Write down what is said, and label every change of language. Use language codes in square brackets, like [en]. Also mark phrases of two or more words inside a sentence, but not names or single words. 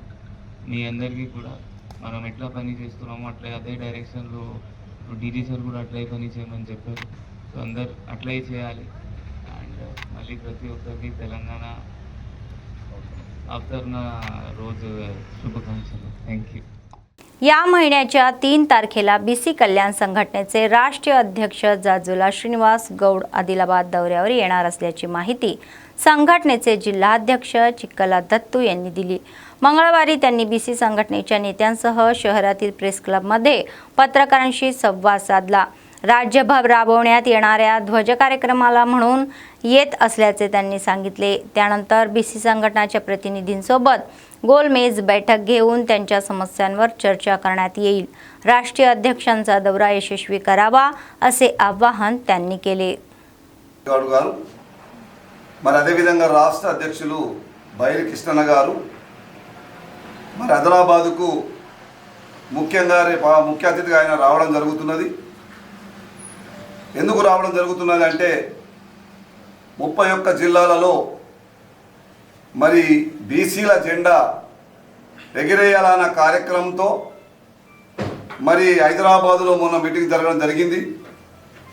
[te] మీ అందరికీ కూడా మనం ఎట్లా పని చేస్తున్నామో అట్లా అదే డైరెక్షన్లో డీజీ సార్ కూడా అట్లే పని చేయమని చెప్పారు. సో అందరు అట్లే చేయాలి. అండ్ మళ్ళీ ప్రతి ఒక్కరికి తెలంగాణ అవతరణ రోజు శుభాకాంక్షలు. [en] thank you. [mr] या महिन्याच्या 3 तारखेला BC कल्याण संघटनेचे राष्ट्रीय अध्यक्ष जाजुला श्रीनिवास गौड आदिलाबाद दौऱ्यावर येणार असल्याची माहिती संघटनेचे जिल्हाध्यक्ष चिक्कला दत्तू यांनी दिली. मंगळवारी त्यांनी BC संघटनेच्या नेत्यांसह शहरातील प्रेस क्लबमध्ये पत्रकारांशी संवाद साधला. राज्यभर राबवण्यात येणाऱ्या ध्वज कार्यक्रमाला म्हणून येत असल्याचे त्यांनी सांगितले. त्यानंतर BC संघटनाच्या प्रतिनिधींसोबत गोलमेज बैठक घेऊन त्यांच्या समस्यांवर चर्चा करण्यात येईल. राष्ट्रीय अध्यक्षांचा दौरा यशस्वी करावा असे आवाहन त्यांनी केले. [te] మరి అదేవిధంగా రాష్ట్ర అధ్యక్షులు బైరి కృష్ణన్న గారు మరి ఆదిలాబాద్కు ముఖ్యంగా ముఖ్య అతిథిగా ఆయన రావడం జరుగుతున్నది. ఎందుకు రావడం జరుగుతున్నది అంటే 31 జిల్లాలలో మరి బీసీల జెండా ఎగిరేయాలన్న కార్యక్రమంతో మరి హైదరాబాదులో మొన్న మీటింగ్ జరగడం జరిగింది.